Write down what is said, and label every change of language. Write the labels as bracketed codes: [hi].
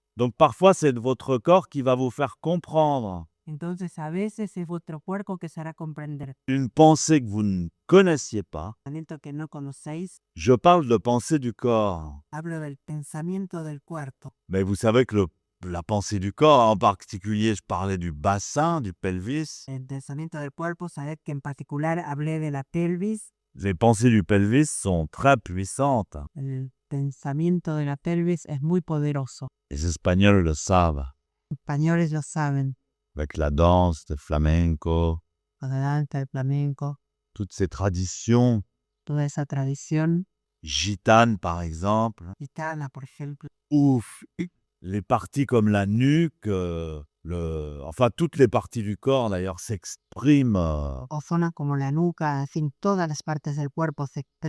[fr] Donc parfois, c'est votre corps qui va vous faire comprendre [es] Entonces a veces es vuestro cuerpo que se hará comprender. [fr] une pensée que vous ne connaissiez pas. [es] Pensamiento que no conocéis, [fr] Je parle de pensée du corps. [es] hablo del pensamiento del cuerpo. [fr] Mais vous savez que la pensée du corps, en particulier, je parlais du bassin, du pelvis. [es] El pensamiento del cuerpo, sabed que en particular hablé de la pelvis. [fr] Les pensées du pelvis sont très puissantes. [es] El pensamiento de la pelvis es muy poderoso. [fr] Les Espagnols le savent. [es] Los españoles lo saben. [fr] Avec la danse, le flamenco, [es] La danza, el flamenco, [fr] toutes ces traditions [es] toda esa tradición [fr] gitanes, par exemple, [es] gitana, por ejemplo, [fr] ou les parties comme la nuque, enfin toutes les parties du corps d'ailleurs s'expriment, [es] o zonas como la nuca, en fin, todas las partes del cuerpo se